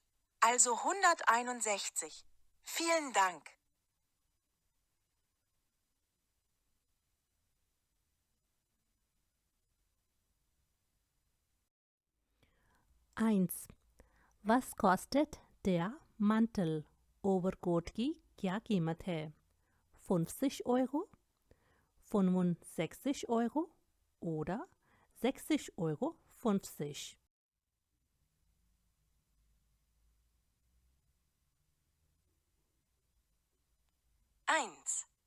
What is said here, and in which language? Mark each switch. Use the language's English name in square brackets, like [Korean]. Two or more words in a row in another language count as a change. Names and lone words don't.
[German] Also 161. Vielen Dank. Eins. Was kostet der Mantel? [Hindi] ओवरकोट की क्या कीमत है? [German] 50 Euro, 65 Euro oder 60 Euro 50. Eins.